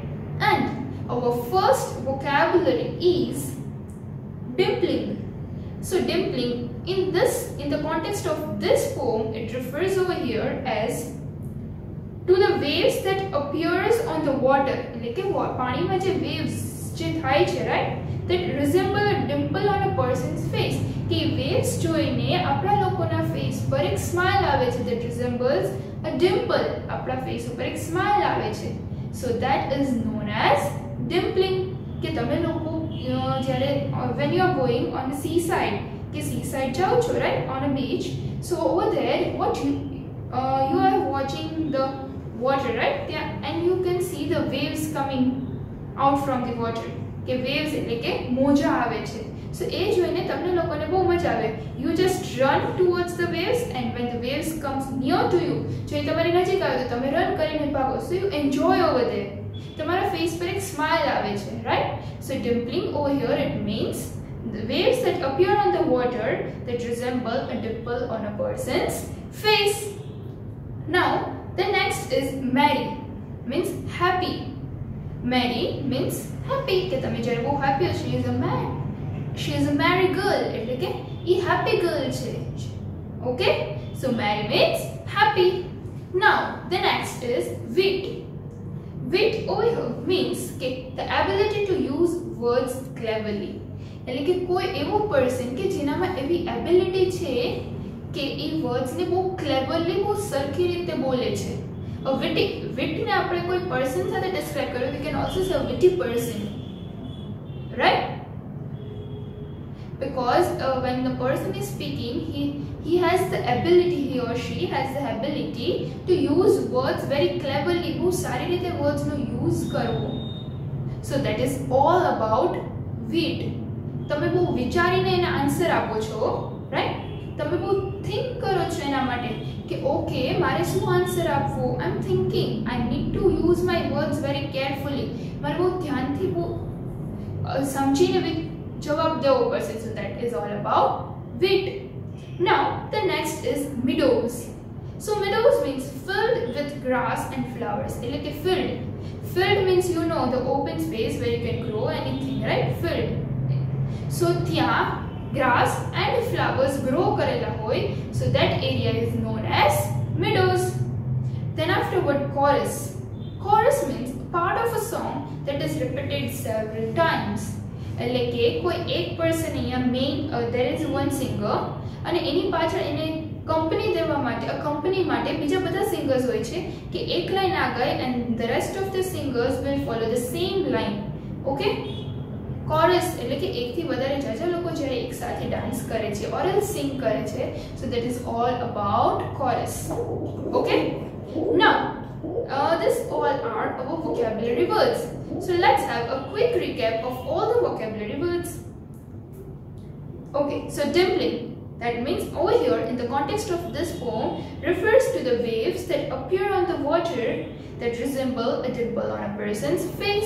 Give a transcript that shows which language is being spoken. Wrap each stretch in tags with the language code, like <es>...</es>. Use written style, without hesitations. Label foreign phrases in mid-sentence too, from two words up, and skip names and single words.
<en>And our first vocabulary is dimpling. So dimpling in the context of this poem, it refers over here as to the waves that appears on the water.</en> <gu>Like</gu> <hi>पानी में जो</hi> <gu>waves જો થાય છે,</gu> <en>right? That resemble a dimple on a person's face.</en> <gu>कि waves જોઈને આપણા લોકોના face પર એક smile આવે છે.</gu> <en>That resembles a dimple.</en> <gu>આપણા face ઉપર એક smile આવે છે.</gu> <en>So that is known as dimpling.</en> <gu>કે તમે લોકો જ્યારે</gu> <en>when you are going on the seaside,</en> <gu>કે seaside જાઓ છો,</gu> <en>right? On a beach. So over there, what you are watching the water, right? And you can see the waves coming out from the water.</en> <gu>કે waves એટલે કે મોજા આવે છે. So એ જોઈને તમને લોકોને બહુ મજા આવે.</gu> <en>You just run towards the waves and when the waves comes near to you,</en> <gu>જો એ તમારી નજીક આવે તો તમે રન કરીને ભાગો.</gu> <en>So you enjoy over there.</en> <gu>તમારા face પર એક smile આવે છે,</gu> <en>right? So dimpling over here, it means the waves that appear on the water that resemble a dimple on a person's face. Now the next is merry, means happy. Merry means happy.</en> <gu>કે તમે જ્યારે બહુ happy છો,</gu> <en>she is a merry girl.</en> <gu>એટલે કે એ happy girl છે. Okay?</gu> <en>So merry means happy. Now the next is wit. Wit over here means કે the ability to use words cleverly.</en> <gu>એટલે કે કોઈ એવો person કે જેનામાં એવી ability છે કે એ words ને બહુ cleverly, બહુ સરખી રીતે બોલે છે.</gu> <en>A witty</en> <gu>ને આપણે કોઈ person સાથે describe કરો,</gu> <en>we can also say a witty person, right? Because when the person is speaking, he has the ability, he or she has the ability to use words very cleverly.</en> <gu>બહુ સારી રીતે words નો use કરવો.</gu> <en>So that is all about wit.</en> <gu>તમે બહુ વિચારીને એના આન્સર આપો છો, right? તમે બહુ think કરો છો એના માટે કે ઓકે મારે શું આન્સર આપવો.</gu> <en>I am thinking, I need to use my words very carefully.</en> <gu>મારે બહુ ધ્યાનથી બહુ સમજીને જવાબ દેવો પડશે.</gu> <en>So that is all about wit. Now the next is meadows. So meadows means filled with grass and flowers.</en> <gu>એટલે કે</gu> <en>filled means you know the open space where you can grow anything, right? Filled. So ત્યાં grass and flowers grow</en> <gu>કરેલા હોય,</gu> <en>so that area is known as meadows. Then afterward, chorus means part of a song that is repeated several times.</en> <gu>એટલે કે કોઈ એક person અહીંયા main</gu> <en>there is one singer</en> <gu>અને એની પાછળ એને કંપની દેવા માટે accompany માટે બીજા બધા singers હોય છે કે એક લાઈન આ ગઈ</gu> <en>and the rest of the singers will follow the same line.</en> <gu>Okay? Chorus એટલે કે એકથી વધારે જાજા લોકો જ્યારે એકસાથે ડાન્સ કરે છે or else sing કરે છે.</gu> <en>So that is all about chorus. Okay? Now this all are our vocabulary words. So let's have a quick recap of all the vocabulary words. Okay, so dimpling, that means over here in the context of this poem, refers to the waves that appear on the water that resemble a dimple on a person's face.</en>